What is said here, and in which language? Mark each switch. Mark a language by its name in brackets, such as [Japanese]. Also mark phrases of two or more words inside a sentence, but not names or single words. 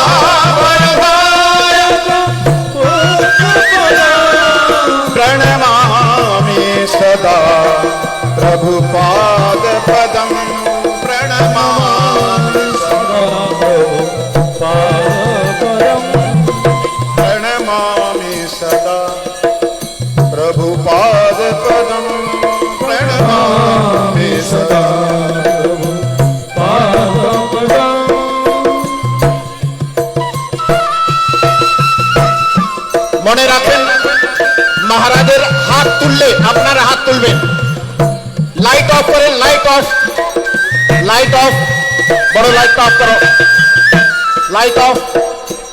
[Sanskrit] भयदायकं पूज्यपदं प्रणमामि सदा प्रभुपादपदं प्रणमामि सदा प्रभुपादपदं प्रणमामि सदा प्रभुपादपदं प्रणमामि सदा प्रभुपादपदं। [Bangla] মনে রাখেন, মহারাজের হাত তুললে আপনারা হাত তুলবেন। [English] light off [Bangla] করেন, [English] light off, light off, [Bangla] বড় [English] light off [Bangla] করো, [English] light off.